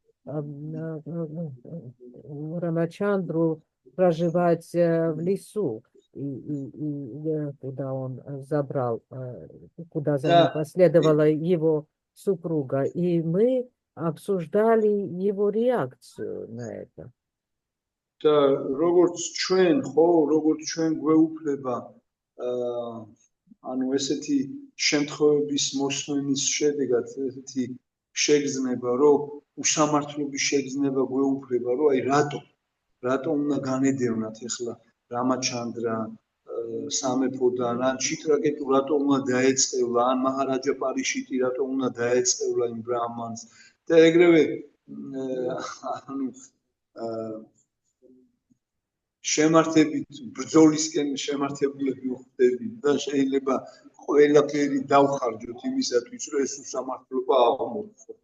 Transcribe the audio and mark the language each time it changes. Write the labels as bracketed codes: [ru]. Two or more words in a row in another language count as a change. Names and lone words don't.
[ru] Рамачандру проживать в лесу, и куда он забрал, куда за ним последовала его супруга. И мы обсуждали его реакцию на это. [ka] და როგორც ჩვენ გვეუფლება ანუ ესეთი შემთხვევების მოსმენის შედეგად ესეთი შეგრძნება, რომ უსამართლობის შეგრძნება გვეუფლება, რომ აი რატომ უნდა განედევნათ ახლა რამაჩანდრა სამეფოდან, ან ჩიტრაკეტუ რატომ უნდა დაეწყევლა, ან მაჰარაჯა პარიშიტი რატომ უნდა დაეწყევლა იმ ბრაჰმანს და ეგრევე ანუ შემართებით ბრძოლისკენ შემართებულები ვხვდებით და შეიძლება ყველაფერი დავხარჯოთ იმისათვის, რომ ეს უსამართლობა აღმოჩნდეს.